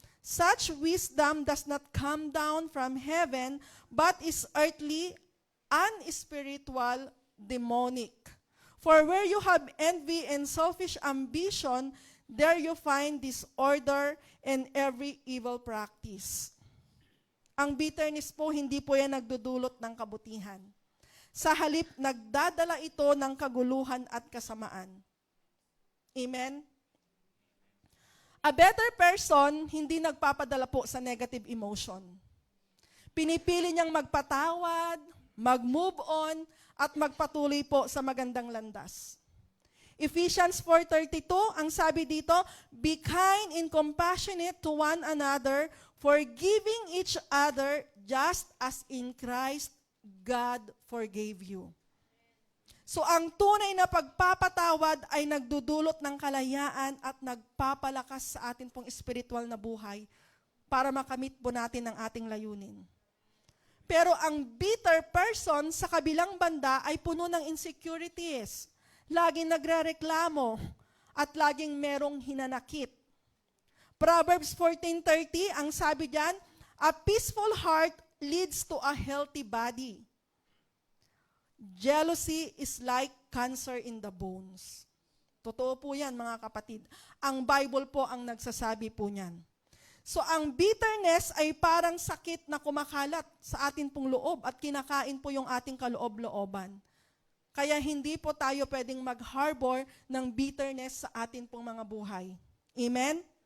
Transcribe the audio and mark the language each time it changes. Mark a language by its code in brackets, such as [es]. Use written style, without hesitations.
[en] Such wisdom does not come down from heaven, but is earthly, unspiritual, demonic. For where you have envy and selfish ambition, there you find disorder and every evil practice. [tl] Ang bitterness po, hindi po yan nagdudulot ng kabutihan. Sa halip, nagdadala ito ng kaguluhan at kasamaan. Amen? [en] A better person, [tl] hindi nagpapadala po sa [en] negative emotion. [tl] Pinipili niyang magpatawad, mag-move on, at magpatuloy po sa magandang landas. [en] Ephesians 4:32, [tl] ang sabi dito, [en] be kind and compassionate to one another, forgiving each other just as in Christ God forgave you. [tl] So ang tunay na pagpapatawad ay nagdudulot ng kalayaan at nagpapalakas sa atin pong espiritual na buhay para makamit po natin ang ating layunin. Pero ang bitter person sa kabilang banda ay puno ng insecurities. Laging nagrereklamo at laging merong hinanakit. [en] Proverbs 14:30, [tl] ang sabi diyan, [en] a peaceful heart leads to a healthy body. Jealousy is like cancer in the bones. [tl] Totoo po yan, mga kapatid. Ang Bible po ang nagsasabi po niyan. So ang bitterness ay parang sakit na kumakalat sa atin pong loob at kinakain po yung ating kaloob-looban. Kaya hindi po tayo pwedeng mag-harbor ng bitterness sa atin pong mga buhay. Amen?